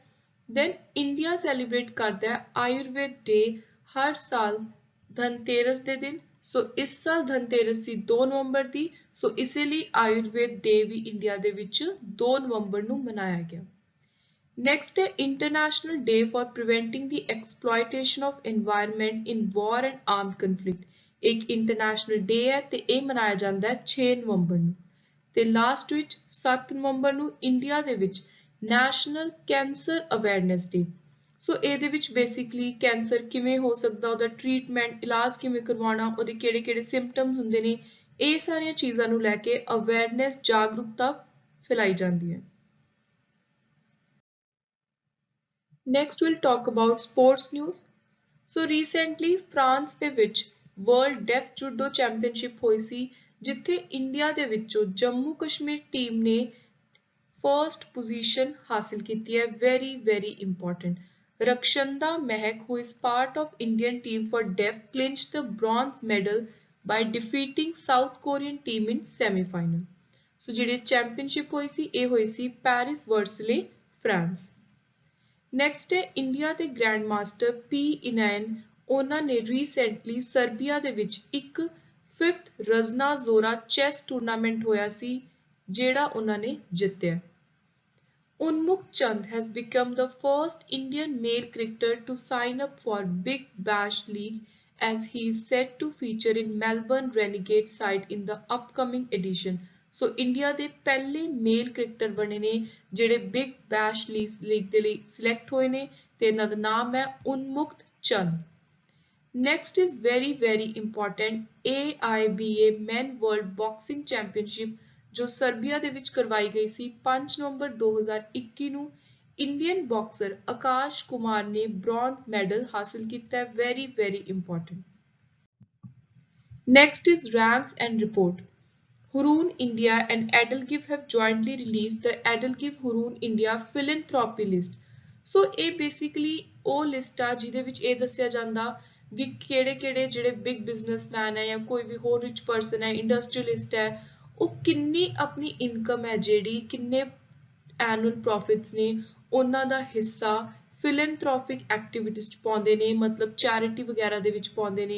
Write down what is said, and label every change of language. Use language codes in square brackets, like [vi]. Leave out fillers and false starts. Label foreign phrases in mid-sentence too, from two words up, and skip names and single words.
[pa] ਦੈਨ ਇੰਡੀਆ ਸੈਲੀਬ੍ਰੇਟ ਕਰਦਾ ਹੈ ਆਯੁਰਵੇਦ ਡੇ ਹਰ ਸਾਲ ਧਨਤੇਰਸ ਦੇ ਦਿਨ। ਸੋ ਇਸ ਸਾਲ ਧਨਤੇਰਸ ਸੀ 2 ਨਵੰਬਰ ਦੀ, ਸੋ ਇਸੇ ਲਈ ਆਯੁਰਵੇਦ ਡੇ ਵੀ ਇੰਡੀਆ ਦੇ ਵਿੱਚ 2 ਨਵੰਬਰ ਨੂੰ ਮਨਾਇਆ ਗਿਆ। [en] Next ਹੈ International Day for Preventing the Exploitation of Environment in War and Armed Conflict। [pa] ਇੱਕ [en] international day [pa] ਹੈ ਤੇ ਇਹ ਮਨਾਇਆ ਜਾਂਦਾ ਹੈ 6 ਨਵੰਬਰ ਨੂੰ। ਤੇ ਲਾਸਟ ਵਿੱਚ 7 ਨਵੰਬਰ ਨੂੰ ਇੰਡੀਆ ਦੇ ਵਿੱਚ ਨੈਸ਼ਨਲ ਕੈਂਸਰ ਅਵੇਅਰਨੈਸ ਡੇ। ਸੋ ਇਹਦੇ ਵਿੱਚ ਬੇਸਿਕਲੀ ਕੈਂਸਰ ਕਿਵੇਂ ਹੋ ਸਕਦਾ, ਉਹਦਾ ਟ੍ਰੀਟਮੈਂਟ, ਇਲਾਜ ਕਿਵੇਂ ਕਰਵਾਉਣਾ, ਉਹਦੇ ਕਿਹੜੇ-ਕਿਹੜੇ ਸਿੰਪਟਮਸ ਹੁੰਦੇ ਨੇ, ਇਹ ਸਾਰੀਆਂ ਚੀਜ਼ਾਂ ਨੂੰ ਲੈ ਕੇ ਅਵੇਅਰਨੈਸ ਜਾਗਰੂਕਤਾ ਫੈਲਾਈ ਜਾਂਦੀ ਹੈ। [en] Next we'll talk about sports news. So recently [pa] France ਦੇ ਵਿੱਚ World Deaf Judo Championship ਹੋਈ ਸੀ ਜਿੱਥੇ ਇੰਡੀਆ ਦੇ ਵਿੱਚੋਂ ਜੰਮੂ ਕਸ਼ਮੀਰ ਟੀਮ ਨੇ [en] first position [pa] ਹਾਸਿਲ ਕੀਤੀ ਹੈ। [en] very important। Rakshanda Mehak, who is part of Indian team for deaf, clinched the bronze medal by defeating South Korean team in semi-final। [pa] ਸੋ ਜਿਹੜੀ ਚੈਂਪੀਅਨਸ਼ਿਪ ਹੋਈ ਸੀ ਇਹ ਹੋਈ ਸੀ ਪੈਰਿਸ ਵਰਸਲੇ ਫਰਾਂਸ। ਨੈਕਸਟ ਹੈ ਇੰਡੀਆ ਦੇ ਗ੍ਰੈਂਡ ਮਾਸਟਰ ਪੀ ਇਨਾਇਨ। ਉਹਨਾਂ ਨੇ ਰੀਸੈਂਟਲੀ ਸਰਬੀਆ ਦੇ ਵਿੱਚ ਇੱਕ 5th ਰਜ਼ਨਾ ਜ਼ੋਰਾ [en] chess tournament [pa] ਹੋਇਆ ਸੀ ਜਿਹੜਾ ਉਹਨਾਂ ਨੇ ਜਿੱਤਿਆ। [en] Unmukt Chand has become the first Indian male cricketer to sign up for Big Bash League as he is set to feature in Melbourne Renegade side in the upcoming edition। [pa] ਸੋ ਇੰਡੀਆ ਦੇ ਪਹਿਲੇ [en] male cricketer [pa] ਬਣੇ ਨੇ ਜਿਹੜੇ ਬਿਗ ਬੈਸ਼ ਲੀਗ ਦੇ ਲਈ ਸਿਲੈਕਟ ਹੋਏ ਨੇ ਤੇ ਇਹਨਾਂ ਦਾ ਨਾਮ ਹੈ ਉਨਮੁਕਤ ਚੰਦ। [en] next is very important [pa] AIBA Men World Boxing Championship ਜੋ ਸਰਬੀਆ ਦੇ ਵਿੱਚ ਕਰਵਾਈ ਗਈ ਸੀ 5 ਨਵੰਬਰ 2021 ਨੂੰ। [en] Indian boxer [pa] ਆਕਾਸ਼ ਕੁਮਾਰ ਨੇ [en] bronze medal [pa] ਹਾਸਿਲ ਕੀਤਾ ਹੈ। [en] very important। Next is ranks and report। Hurun India and Edelgive have jointly released the Edelgive Hurun India philanthropy list। [pa] ਸੋ ਇਹ ਬੇਸਿਕਲੀ ਉਹ ਲਿਸਟ ਆ ਜਿਹਦੇ ਵਿੱਚ ਇਹ ਦੱਸਿਆ ਜਾਂਦਾ ਵੀ ਕਿਹੜੇ-ਕਿਹੜੇ ਜਿਹੜੇ [en] big businessman [pa] ਹੈ ਜਾਂ ਕੋਈ ਵੀ ਹੋਰ [en] rich person [pa] ਹੈ, ਇੰਡਸਟਰੀਅਲਿਸਟ ਹੈ, ਉਹ ਕਿੰਨੀ ਆਪਣੀ ਇਨਕਮ ਹੈ ਜਿਹੜੀ ਕਿੰਨੇ [en] annual profits [pa] ਨੇ ਉਹਨਾਂ ਦਾ ਹਿੱਸਾ [en] philanthropic activities [pa] 'ਚ ਪਾਉਂਦੇ ਨੇ, ਮਤਲਬ ਚੈਰਿਟੀ ਵਗੈਰਾ ਦੇ ਵਿੱਚ ਪਾਉਂਦੇ ਨੇ।